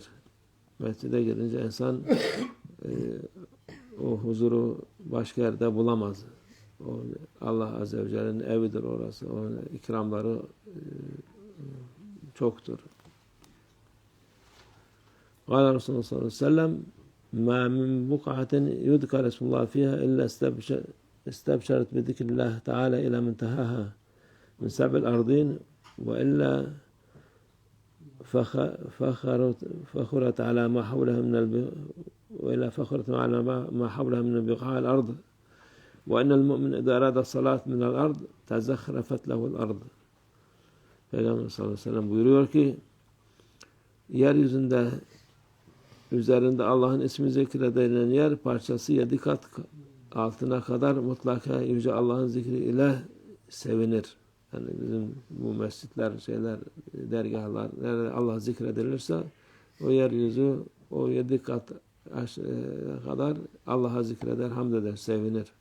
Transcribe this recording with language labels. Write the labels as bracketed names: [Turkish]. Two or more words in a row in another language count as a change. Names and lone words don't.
[Turkish] Mescide girince insan o huzuru başka yerde bulamaz. O Allah [Arabic] عز وجل'nin [Turkish] evidir orası. Onun ikramları çoktur. [Arabic] قال رسول الله صلى الله عليه وسلم مَا مِنْ بُقْعَةٍ يُذْكَرَ اسْمُ اللّٰهِ فِيهَا إِلَّا اسْتَبْشَرَتْ بِذِكْرِ اللّٰهِ تَعَالَى إِلَى مُنْتَهَاهَا مِنْ سَبْعِ الْأَرْضِينَ وَإِلَّا فخرت على ما حولها من بقاع الأرض وإن المؤمن إذا أراد الصلاة من الأرض تزخرفت له الأرض. [Turkish] Peygamber [Arabic] صلى الله عليه وسلم [Turkish] buyuruyor ki yeryüzünde üzerinde Allah'ın ismi zikredilen yer parçası 7 kat altına kadar mutlaka yüce Allah'ın zikri ile sevinir. Yani bizim bu mescitler, dergahlar, nerede Allah zikredilirse o yeryüzü o 7 kat kadar Allah'a zikreder, hamd eder, sevinir.